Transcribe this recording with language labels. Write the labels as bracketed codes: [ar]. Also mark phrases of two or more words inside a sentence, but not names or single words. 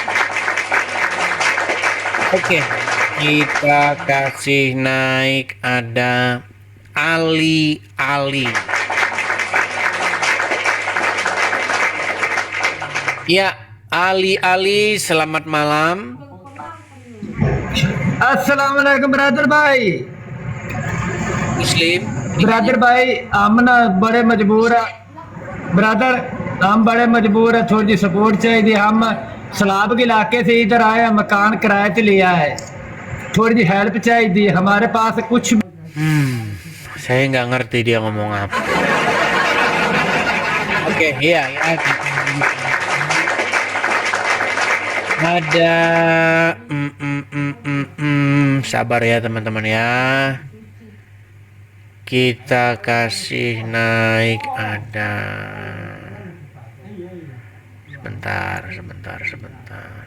[id] Oke, kita kasih naik ada Ali. Ya, Ali, selamat malam. [hi] अस्सलामुअलैकुम ब्रदर भाई। Muslim. ब्रदर भाई हम ना बड़े मजबूर है ब्रदर, हम बड़े मजबूर है, थोड़ी सपोर्ट चाहिए। हम सलाब के इलाके से इधर आए हैं, मकान किराए पे लिया है, थोड़ी सी हेल्प चाहिए। हमारे पास कुछ [id] Saya nggak ngerti dia ngomong apa. Oke, iya. Ada sabar ya teman-teman ya. Kita kasih naik ada sebentar.